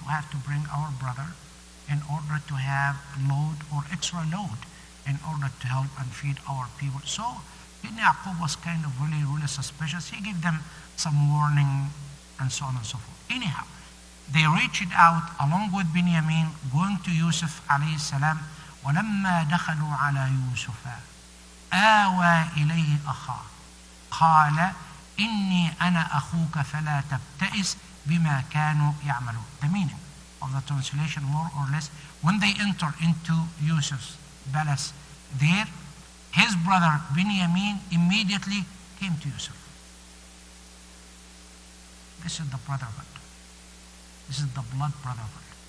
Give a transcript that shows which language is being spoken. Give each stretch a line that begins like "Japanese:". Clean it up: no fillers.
English: We have to bring our brother in order to have load or extra load in order to help and feed our people. So Yaqub was kind of really, really suspicious. He gave them some warning and so on and so forth. Anyhow, they reached out along with Binyamin, going to Yusuf alayhi salam.
Arabic: ولما دخلوا على يوسف آوى إليه أخاه قال إني أنا أخوك فلا تبتئس بما كانوا يعملون.
English: The meaning of the translation, more or less, when they entered into Yusuf's palace there, his brother Binyamin immediately came to Yusuf. This is the brotherhood. This is the blood brotherhood.